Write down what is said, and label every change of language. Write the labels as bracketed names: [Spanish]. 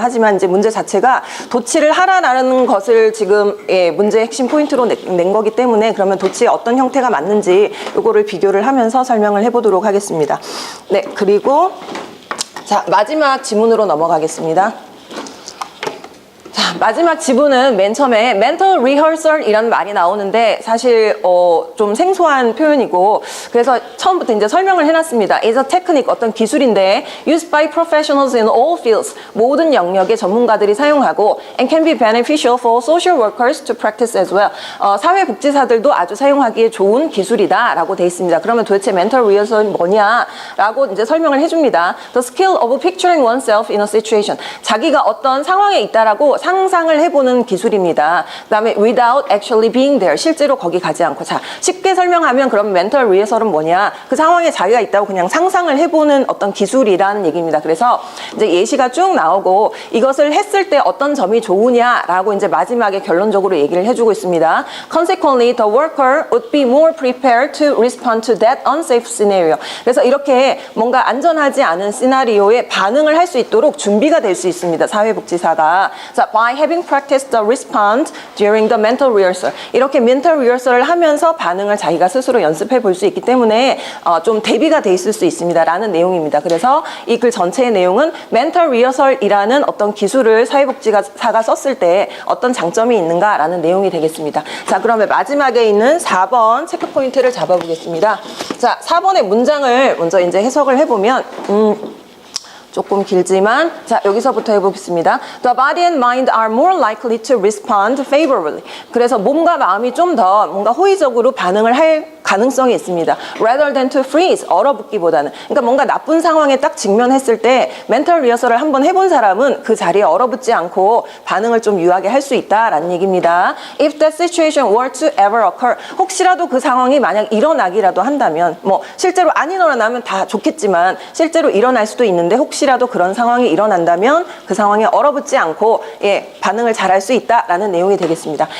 [Korean] 하지만 이제 문제 자체가 도치를 하라라는 것을 지금 문제의 핵심 포인트로 낸 거기 때문에 그러면 도치의 어떤 형태가 맞는지 이거를 비교를 하면서 설명을 해보도록 하겠습니다. 네, 그리고 자, 마지막 지문으로 넘어가겠습니다. 자, 마지막 지문은 맨 처음에 mental rehearsal 이라는 말이 나오는데 사실 좀 생소한 표현이고 그래서 처음부터 이제 설명을 해놨습니다. [English] It's a technique, [Korean] 어떤 기술인데 [English] used by professionals in all fields, [Korean] 모든 영역의 전문가들이 사용하고 [English] and can be beneficial for social workers to practice as well. [Korean] 사회복지사들도 아주 사용하기에 좋은 기술이다 라고 돼 있습니다. 그러면 도대체 mental rehearsal이 뭐냐라고 이제 설명을 해줍니다. [English] The skill of picturing oneself in a situation. [Korean] 자기가 어떤 상황에 있다라고 상상을 해보는 기술입니다. [English] 그 다음에 without actually being there. [Korean] 실제로 거기 가지 않고. 자, 쉽게 설명하면 그럼 mental rehearsal은 뭐냐. 그 상황에 자기가 있다고 그냥 상상을 해보는 어떤 기술이라는 얘기입니다. 그래서 이제 예시가 쭉 나오고 이것을 했을 때 어떤 점이 좋으냐라고 이제 마지막에 결론적으로 얘기를 해주고 있습니다. [English] Consequently, the worker would be more prepared to respond to that unsafe scenario. [Korean] 그래서 이렇게 뭔가 안전하지 않은 시나리오에 반응을 할 수 있도록 준비가 될 수 있습니다. 사회복지사가. [English] 자, by having practiced the response during the mental rehearsal. [Korean] 이렇게 mental rehearsal을 하면서 반응을 자기가 스스로 연습해 볼 수 있기 때문에 좀 대비가 돼 있을 수 있습니다. 라는 내용입니다. 그래서 이 글 전체의 내용은 mental rehearsal이라는 어떤 기술을 사회복지사가 썼을 때 어떤 장점이 있는가라는 내용이 되겠습니다. 자, 그러면 마지막에 있는 4번 체크 포인트를 잡아보겠습니다. 자, 4번의 문장을 먼저 이제 해석을 해보면 조금 길지만 자 여기서부터 해보겠습니다. [English] The body and mind are more likely to respond favorably. [Korean] 그래서 몸과 마음이 좀 더 뭔가 호의적으로 반응을 할 가능성이 있습니다. [English] Rather than to freeze, [Korean] 얼어붙기보다는. 그러니까 뭔가 나쁜 상황에 딱 직면했을 때 멘탈 리허설을 한번 해본 사람은 그 자리에 얼어붙지 않고 반응을 좀 유하게 할 수 있다라는 얘기입니다. [English] If that situation were to ever occur, [Korean] 혹시라도 그 상황이 만약 일어나기라도 한다면 뭐 실제로 안 일어나면 다 좋겠지만 실제로 일어날 수도 있는데 혹시라도 그런 상황이 일어난다면 그 상황에 얼어붙지 않고 반응을 잘 할 수 있다라는 내용이 되겠습니다.